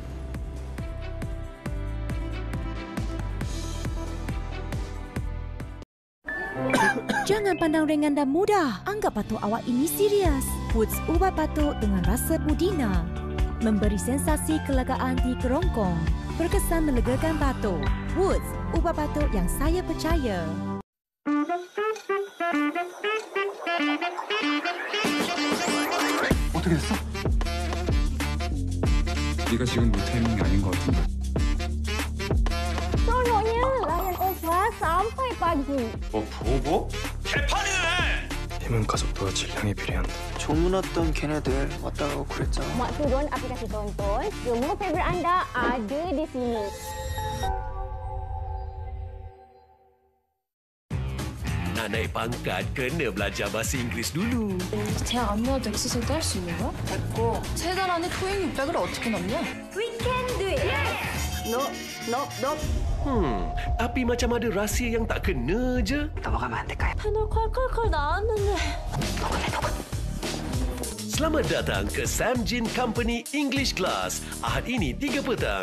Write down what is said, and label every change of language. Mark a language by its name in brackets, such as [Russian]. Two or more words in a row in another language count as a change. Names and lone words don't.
[Malay] Jangan pandang ringan dan mudah. Anggap batuk awak ini serius. Woods ubat batuk dengan rasa pudina. Memberi sensasi kelegaan di kerongkong. Berkesan melegakan batuk. Woods ubat batuk yang saya percaya. [Korean] 어떻게 됐어? 네가 지금 못해 있는 게 아닌 것 같은데. [Malay] Seronoknya layan Oprah sampai pagi. [Korean] 보고? 개판이네! 힘은 가속도와 질량에 비례한다. 조문 왔던 걔네들 왔다 가고 그랬잖아. [Malay] Mak turun aplikasi tonton, semua favourite anda ada di sini. Nak naik pangkat, kena belajar bahasa Inggris dulu. [Korean] 대학 안 나와도 엑스셀도 할 수 있는 거야? 됐고, 3달 안에 토익 600을 어떻게 넘냐? [English] We can do it! Yes! No. [Malay] Tapi macam ada rahsia yang tak kena je. [Korean] 넘어가면 안 될까요? 패널 콸콸콸 나왔는데. [Malay] Selamat datang ke Sam Jin Company [English] English Class. [Malay] Ahad ini 3 petang.